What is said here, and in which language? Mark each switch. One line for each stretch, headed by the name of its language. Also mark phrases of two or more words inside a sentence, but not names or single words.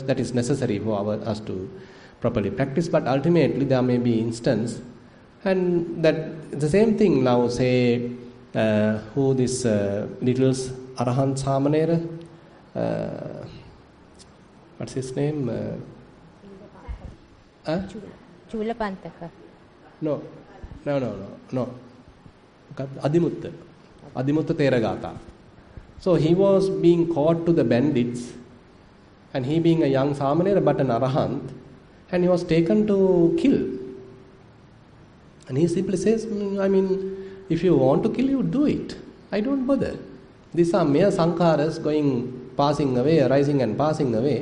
English: That is necessary for us to properly practice. But ultimately there may be instance, and that the same thing now. Say who this little Arahant Samanera, what's his name? Chulapantaka. No. Adimutta Theragata. So he was being caught to the bandits, and he being a young Samanera but an Arahant, and he was taken to kill. And he simply says, if you want to kill, you do it. I don't bother. These are mere sankharas passing away, arising and passing away.